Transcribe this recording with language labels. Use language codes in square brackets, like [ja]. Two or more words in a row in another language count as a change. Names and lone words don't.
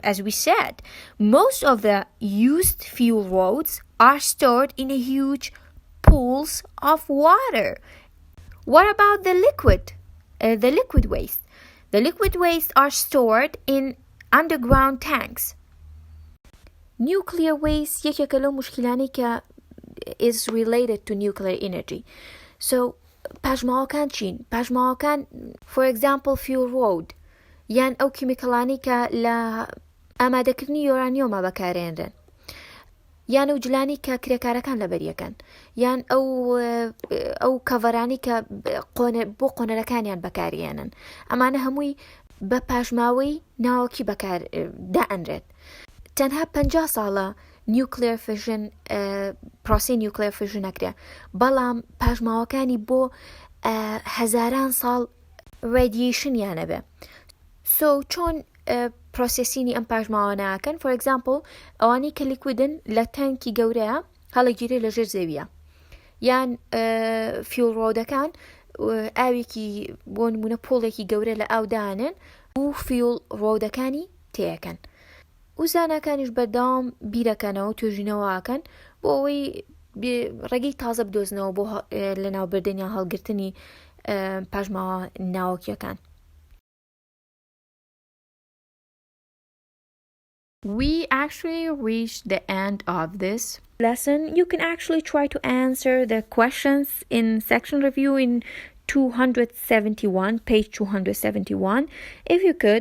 [en] As we said, most of the used fuel rods are stored in huge pools of water. What about the liquid waste? The liquid waste are stored in underground tanks. Nuclear waste [ckb] یەکێکە لەو مشکلانەی کە [en] is related to nuclear energy. [ckb] So پاژماوەکان چین؟ پاژماوەکان [en] for example fuel rod [ckb] یان ئەو کیمیکەڵانی کە لە ئامادەکردنی یۆرانیۆمە بەکارێنرێن، یان ئەو جلانی کە کرێکارەکان لەبەریەکەن، یان ئەو کەڤەرانی کە بۆ قۆنەرەکانیان بەکارێنن، ئەمانە هەمووی بە پاژماوەی ناوەکی بەکار دائەنرێت. تەنها 50 ساڵە [en] nuclear fission [ckb] پرۆسی [en] nuclear fission [ckb] نەکرێ، بەڵام پاژماوەکانی بۆ هەزاران ساڵ radiationiانە بێ. So چۆن پرۆسسینی ئەم پاژماوە ناکەن؟ [en] for example [ckb] ئەوانی کە لیکویدن لە تانکی گەورەیە هەڵەگیرێ لە ژێر زەویە، یان فیول ڕۆدەکان ئاوێکی بۆ نمونە پۆڵێکی گەورە لە ئاودانن و فیول ڕۆدەکانی تێەکەن و زانەکانیش بەردەوام بیرەکەنەوە توێژینەوەکەن بۆ ئەوەی ڕێگەی تازە بدۆزنەوە بۆ لە ناوبردنیان هەڵگرتنی پاژماوە ناوەکیەکان. [en] We actually reached the end of this lesson. You can actually try to answer the questions in section review in 271, page 271, if you could.